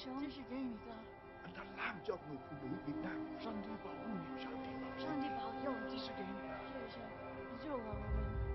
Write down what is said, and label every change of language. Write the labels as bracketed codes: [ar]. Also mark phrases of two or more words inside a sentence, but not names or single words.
[zh] 是给你的。 [vi] anh ta làm cho người phụ nữ Việt Nam. [zh] 上帝保佑你，上帝保佑你，这是给你的。谢谢，你救了我们。